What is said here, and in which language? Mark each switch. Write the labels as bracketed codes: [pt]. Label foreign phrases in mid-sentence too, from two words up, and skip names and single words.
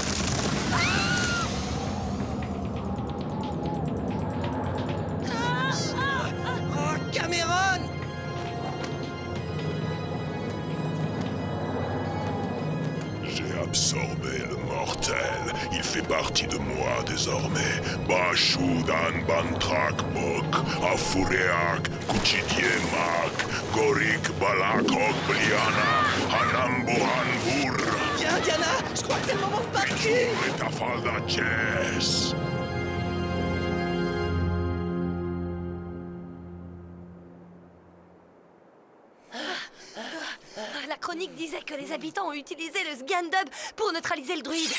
[fr] Oh, Cameron! J'ai absorbé le mortel. Il fait partie de moi désormais. Bashudan Bantrak Bok, Afureak, Kuchidiemak, Gorik Balak Okbliana, Hanambohanbur. Viens, Diana! Je crois que c'est le moment de partir! Metafalda Chess. La chronique disait que les habitants ont utilisé le Sgandub pour neutraliser le druide.